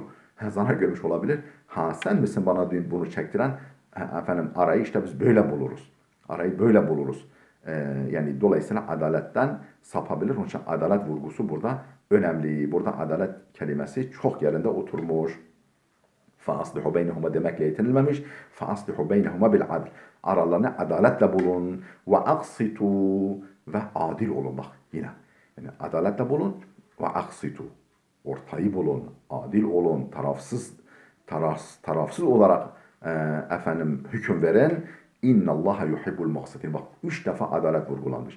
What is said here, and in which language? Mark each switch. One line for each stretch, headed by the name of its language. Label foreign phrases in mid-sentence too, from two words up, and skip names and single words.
Turkish: Zarar görmüş olabilir. Sen misin bana bunu çektiren? Efendim arayı işte biz böyle buluruz. Arayı böyle buluruz. Yani dolayısıyla adaletten sapabilir. Onun için adalet vurgusu burada önemli. Burada adalet kelimesi çok yerinde oturmuş.
Arabic: فَأَصْلِحُ بَيْنَهُمَا
Turkish: demekle yetinilmemiş.
Arabic: فَأَصْلِحُ بَيْنَهُمَا بِالْعَدْلِ
Turkish: aralarını adaletle bulun. وَأَقْسِطُوا ve adil olun. Bak yine. Yani adaletle bulun. وَأَقْسِطُوا ortayı bulun. Adil olun. Tarafsız olarak hüküm veren.
Arabic: إن الله يحب المقسطين.
Turkish: Bak 3 defa adalet vurgulanmış.